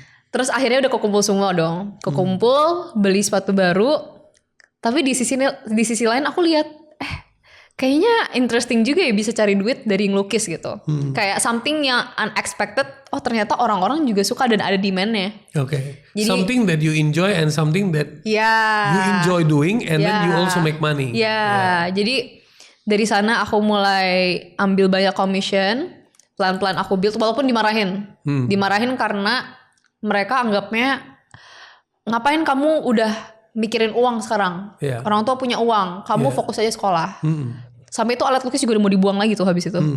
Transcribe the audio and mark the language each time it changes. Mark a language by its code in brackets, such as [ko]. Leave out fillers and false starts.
[id] Terus akhirnya udah kekumpul semua dong. Kekumpul, beli sepatu baru. Tapi di sisi lain aku lihat, kayaknya interesting juga ya bisa cari duit dari ngelukis gitu. Kayak something yang unexpected. Oh ternyata orang-orang juga suka dan ada demand-nya. Oke. Jadi- [en] Something that you enjoy and something that you enjoy doing and then you also make money. [id] Jadi dari sana aku mulai ambil banyak commission. Pelan-pelan aku build walaupun dimarahin. Dimarahin karena mereka anggapnya ngapain kamu udah mikirin uang sekarang. Orang tua punya uang, kamu fokus aja sekolah. Sampai itu alat lukis juga udah mau dibuang lagi tuh habis itu.